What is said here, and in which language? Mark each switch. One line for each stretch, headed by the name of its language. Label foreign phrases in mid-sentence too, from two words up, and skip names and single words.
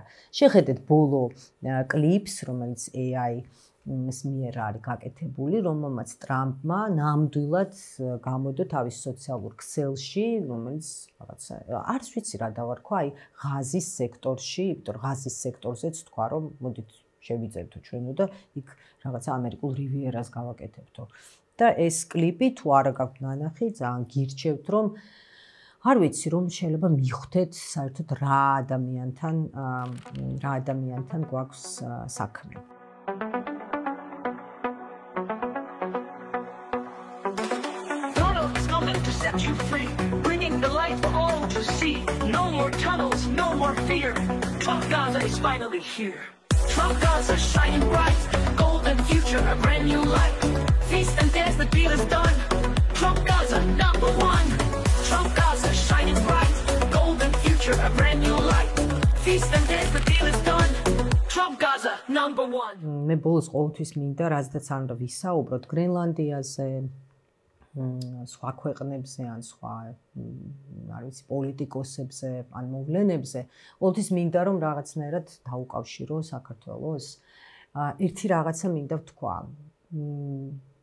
Georgian: შეხედეთ ბოლო კლიპს, რომელიც AI-ის მიერ არის გაკეთებული, რომელმაც ტრამპმა ნამდვილად გამოდო თავის სოციალურ ქსელში, რომელიც რაღაცა არც ვიცი რა დავარქვა, აი ღაზის სექტორში, იმიტომ რომ ღაზის სექტორზეც თქვა, რომ მოდით შევიძებთო ჩვენო და იქ რაღაცა ამერიკულ რივიერას გავაკეთებთო. და ეს კლიპი თუ არა გაქვთ ნანახი, ძალიან გირჩევთ, რომ არ ვიცი, რომ შეიძლება მიხვდეთ საერთოდ რა ადამიანთან გვაქვს საქმე.
English: Set you free, bringing the light for all to see. No more tunnels, no more fear. Trump Gaza is finally here. Trump Gaza shining bright, golden future, a brand new light. Feast and dance, the deal is done. Trump Gaza #1. Trump Gaza shining bright, golden future, a brand new light. Feast and dance, the deal is done. Trump Gaza #1.
Georgian: მე ბოლოს ყოველთვის მინდა რაზედაც არ უნდა ვისაუბროთ გრენლანდიაზე, სხვა ქვეყნებზე ან სხვა არ ვიცი პოლიტიკოსებზე ან მოვლენებზე, ყოველთვის მინდა რომ რაღაცნაირად დაუკავშირო საქართველოს. ერთი რაღაცა მინდა ვთქვა.